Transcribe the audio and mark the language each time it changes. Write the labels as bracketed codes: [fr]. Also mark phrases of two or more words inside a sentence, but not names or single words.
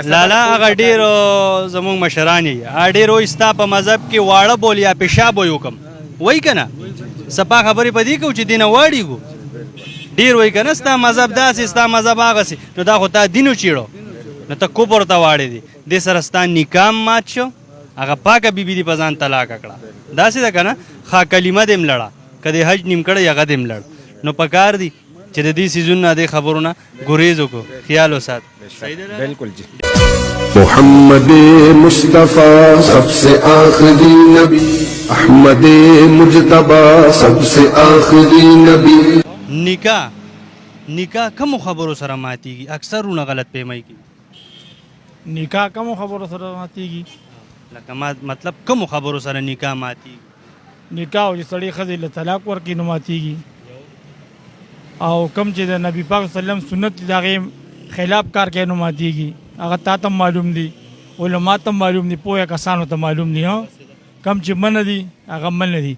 [ps] لالا هغه ډېر زموږ مشران یې ډېر وایي ستا په مذهب کې واړه بول یا پیشاب وایي حکم وایي که نه سپا خبرې په دې کوو چې دې نه واړېږو ډېر وایي که نه ستا مذهب داسې ستا مذهب هغسې نو دا خو تا دین وچېړو نو ته کفر ته واړې دي دې سره ستا نکاح مات شو هغه پاکه بیبي دې په ځان طلاقه کړه داسې ده که نه ښه کلمه دې هم لړه که د حج نیم کړی هغه دې هم لړ نو په کار دي چې د دې سیزونو نه دې خبرو نه ګریز وکړو خیال وسات [ur] بالکل جی محمد مصطفیٰ سب سے آخری نبی احمد مجتبی سب سے آخری نبی [ps] نکاح کوم خبرو سره ماتیږي اکثرونه غلط فهمۍ کوي نکاح کوم خبرو سره ماتیږي لکه مطلب کوم خبرو سره نکاح ماتیږي نکاح او چې سړی ښځې له طلاق ورکړي نو ماتیږي او کوم چې د نبي پاک وسلم سنت دي د هغې خلاف کار کوي نو ماتیږي هغه تا ته معلوم دي علما ته معلوم دي پوهه کسانو ته معلوم دي کم چې منه دي هغه منه دي